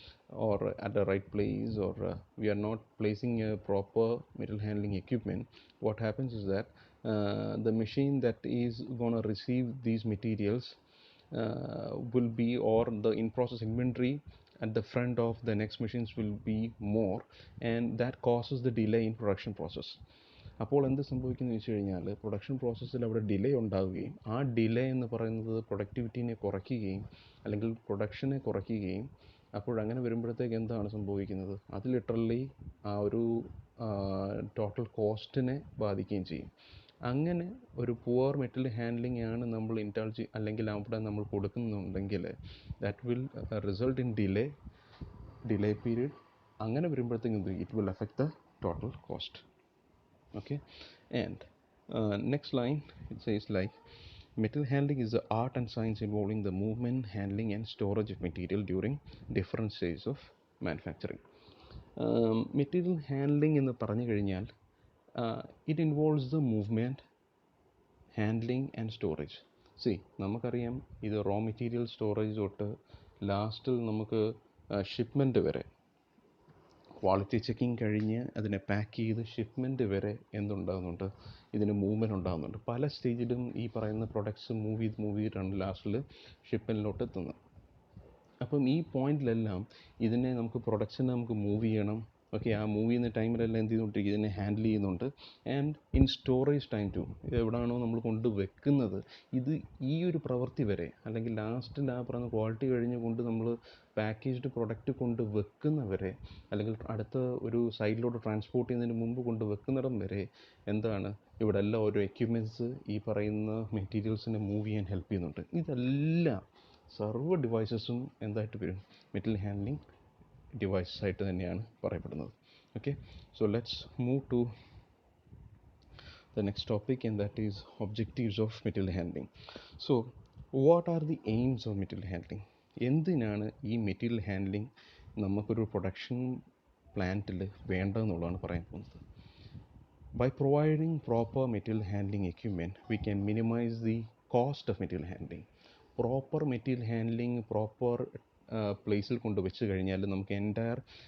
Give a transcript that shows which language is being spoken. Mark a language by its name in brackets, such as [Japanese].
[English] or at the right place, or we are not placing a proper material handling equipment, what happens is that the machine that is going to receive these materials will be, or the in process inventory at the front of the next machines will be more, and that causes the delay in production process. [Malayalam] അപ്പോൾ എന്ത് സംഭവിക്കുന്നു വെച്ച് കഴിഞ്ഞാൽ production പ്രോസസ്സിൽ അവിടെ delay ഉണ്ടാവുകയും ആ delay എന്ന് പറയുന്നത് പ്രൊഡക്ടിവിറ്റീനെ കുറയ്ക്കുകയും അല്ലെങ്കിൽ പ്രൊഡക്ഷനെ കുറയ്ക്കുകയും അപ്പോഴങ്ങനെ വരുമ്പോഴത്തേക്ക് എന്താണ് സംഭവിക്കുന്നത്, അത് ലിറ്ററലി ആ ഒരു ടോട്ടൽ കോസ്റ്റിനെ ബാധിക്കുകയും ചെയ്യും. അങ്ങനെ ഒരു പുവർ മെറ്റീരിയൽ ഹാൻഡ്ലിംഗ് ആണ് നമ്മൾ ഇൻറ്റർജി അല്ലെങ്കിൽ അവിടെ നമ്മൾ കൊടുക്കുന്നുണ്ടെങ്കിൽ [English] That will result in delay period. [Malayalam] അങ്ങനെ വരുമ്പോഴത്തേക്കും [English] It will affect the total cost. Okay, and next line it says like material handling is the art and science involving the movement, handling, and storage of material during different stages of manufacturing. Material handling [Malayalam] എന്ന് പറഞ്ഞു കഴിഞ്ഞാൽ [English] it involves the movement, handling, and storage. [Malayalam] See, നമുക്കറിയാം ഇത് raw material storage തൊട്ട് ലാസ്റ്റിൽ നമുക്ക് shipment വരെ, quality checking കഴിഞ്ഞ് അതിനെ പാക്ക് ചെയ്ത് ഷിപ്മെൻറ്റ് വരെ എന്തുണ്ടാകുന്നുണ്ട്, ഇതിന് മൂവ്മെൻറ്റ് ഉണ്ടാകുന്നുണ്ട്. പല സ്റ്റേജിലും ഈ പറയുന്ന പ്രൊഡക്ട്സ് മൂവ് ചെയ്തിട്ടാണ് ലാസ്റ്റിൽ ഷിപ്മെൻറ്റിലോട്ട് എത്തുന്നത്. അപ്പം ഈ പോയിന്റിലെല്ലാം ഇതിനെ നമുക്ക് പ്രൊഡക്ട്സിനെ നമുക്ക് മൂവ് ചെയ്യണം. ഓക്കെ, ആ മൂവ് ചെയ്യുന്ന ടൈമിലെല്ലാം എന്ത് ചെയ്തുകൊണ്ടിരിക്കും, ഇതിനെ ഹാൻഡിൽ ചെയ്യുന്നുണ്ട്. [English] and in storage time too, [Malayalam] ഇത് എവിടെയാണോ നമ്മൾ കൊണ്ട് വെക്കുന്നത്, ഇത് ഈ ഒരു പ്രവൃത്തി വരെ അല്ലെങ്കിൽ ലാസ്റ്റിൽ ആ പറയുന്ന ക്വാളിറ്റി കഴിഞ്ഞ് കൊണ്ട് നമ്മൾ പാക്കേജ്ഡ് പ്രൊഡക്റ്റ് കൊണ്ട് വെക്കുന്നവരെ, അല്ലെങ്കിൽ അടുത്ത ഒരു സൈഡിലോട്ട് ട്രാൻസ്പോർട്ട് ചെയ്യുന്നതിന് മുമ്പ് കൊണ്ട് വെക്കുന്നിടം വരെ എന്താണ് ഇവിടെ എല്ലാം ഓരോ എക്യുപ്മെൻറ്റ്സ് ഈ പറയുന്ന മെറ്റീരിയൽസിനെ മൂവ് ചെയ്യാൻ ഹെൽപ്പ് ചെയ്യുന്നുണ്ട്. ഇതെല്ലാം സർവ്വ ഡിവൈസസും എന്തായിട്ട് വരും, മെറ്റീരിയൽ ഹാൻഡ്ലിംഗ് ഡിവൈസസ് ആയിട്ട് തന്നെയാണ് പറയപ്പെടുന്നത്. [English] Okay, so let's move to the next topic, and that is objectives of material handling. So what are the aims of material handling? [Malayalam] എന്തിനാണ് ഈ മെറ്റീരിയൽ ഹാൻഡ്ലിംഗ് നമുക്കൊരു പ്രൊഡക്ഷൻ പ്ലാന്റിൽ വേണ്ടതെന്നുള്ളതാണ് പറയാൻ പോകുന്നത്. [English] By providing proper material handling equipment, we can minimize the cost of material handling. [Malayalam] Proper material handling proper പ്ലേസിൽ കൊണ്ട് വെച്ച് കഴിഞ്ഞാൽ നമുക്ക് എൻ്റയർ